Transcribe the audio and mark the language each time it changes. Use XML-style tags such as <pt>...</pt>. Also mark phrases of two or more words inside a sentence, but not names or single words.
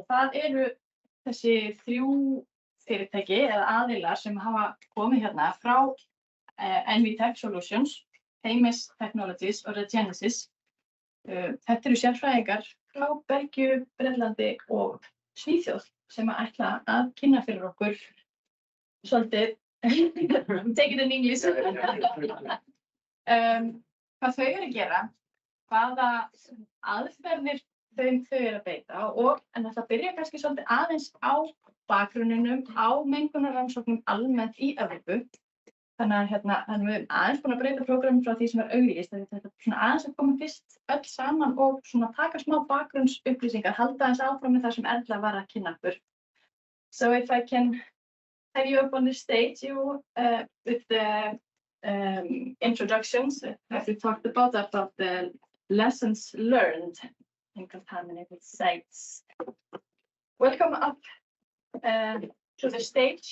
<is>Það eru þessi 3 fyrirtæki eða aðilar sem hafa komið frá Envytech Solutions, Haemers Technologies og Regenesis. Þetta eru sérfræðingar frá Belgíu, Bretlandi og Svíþjóð sem ætla að kynna fyrir okkur svolítið,</is> <en>take it in English,</en> <is>hvað þau eru að gera, hvaða aðferðir þau eru að beita en það byrja kannski svolítið aðeins á bakgrunninum, á mengunarrannsóknum almennt í Evrópu. Þannig að við aðeins búin að breyta prógrammi frá því sem auglýst. Þetta svona aðeins að koma fyrst öll saman og svona taka smá bakgrunnsupplýsingar, halda aðeins áfram með það sem Erla var að kynna okkur.</is> <en>So if I can have you up on the stage with the introductions, as we talked about the lessons learned in contaminated sites. Welcome up to the stage.</en>